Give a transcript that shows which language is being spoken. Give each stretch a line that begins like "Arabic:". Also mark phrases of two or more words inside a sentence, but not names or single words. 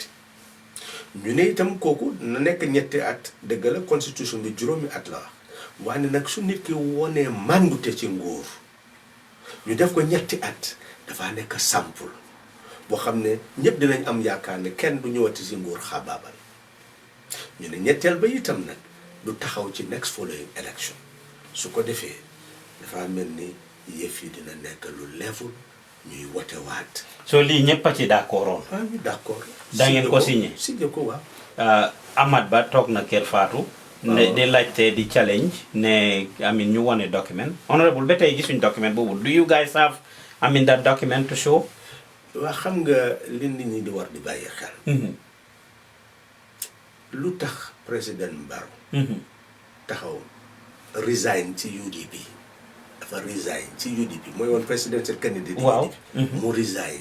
Wolof: ñu ne itam kooku na nekk 3 at dëgg la constitution bi 5 at la wax waaye nag su nit ki wonee màndute ci nguur ñu def ko 3 at dafa nekk sample boo xam ne ñëpp dinañ am yaakaar ne kenn du ñëwati ci nguur xabaabal. ñu ne ñetteel ba itam nag du taxaw ci
English: next following election
Wolof: su ko defee dafa mel ni yëf yi dina nekk lu level ñuy wote waat. so lii ñëpp a ci d'accord. ñu d'accord. da ngeen ko signé ko waaw. Amat Ba toog na Kër Fatou. ne di laajte di challenge ne ñu wone document honorable ba tey gisuñ document boobu
English: do you guys have that document to show.
Wolof: waa xam nga li nit ñi di war di bàyyi xel. lu tax président Barrow. taxaw resign ci UDP. dafa resign ci UDP mooy woon
English: presidential candidate.
Wolof: waaw mu resign.